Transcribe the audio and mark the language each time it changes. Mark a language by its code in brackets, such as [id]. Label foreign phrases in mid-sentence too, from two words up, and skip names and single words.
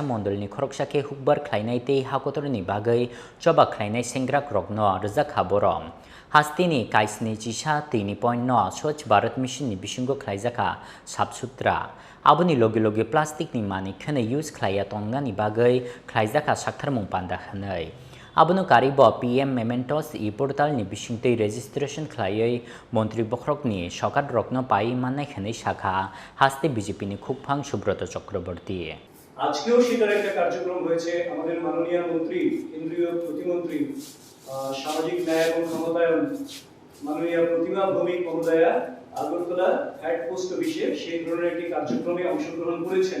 [trp] मण्डलनि खरकसाके हुकबार ख्लाइनाय तै हाकोतरनि बागै चबा ख्लाइनाय सेंग्रा क्रकनो रजाखा बरम हास्तेनि काइसनि चिसा 3.9 स्वच्छ भारत मिशननि बिसिंगो ख्लाइजाखा साबसुत्रा आबोनि लगे लगे प्लास्टिकनि मानि खने यूज ख्लाइया तंगानि बागै ख्लाइजाखा साक्थारमुं पान्दा खनै आबनो कारिब PM मेमेन्टस इ पोर्टालनि बिसिंतै रेजिस्ट्रेशन ख्लायै मन्त्री बख्रकनि सकात रत्न पाइ माननाय खनै शाखा हास्ते बीजेपीनि खुगफां सुब्रत चक्रवर्ती [bn] আজকেও সেটার একটা কার্যক্রম হয়েছে আমাদের মাননীয় মন্ত্রী কেন্দ্রীয় প্রতিমন্ত্রী সামাজিক ন্যায় এবং ক্ষমতায়ন মাননীয় প্রতিমা ভৌমিক মহোদয়া আগরতলা হেড পোস্ট অফিসে সেই ধরনের একটি কার্যক্রমে অংশগ্রহণ করেছেন।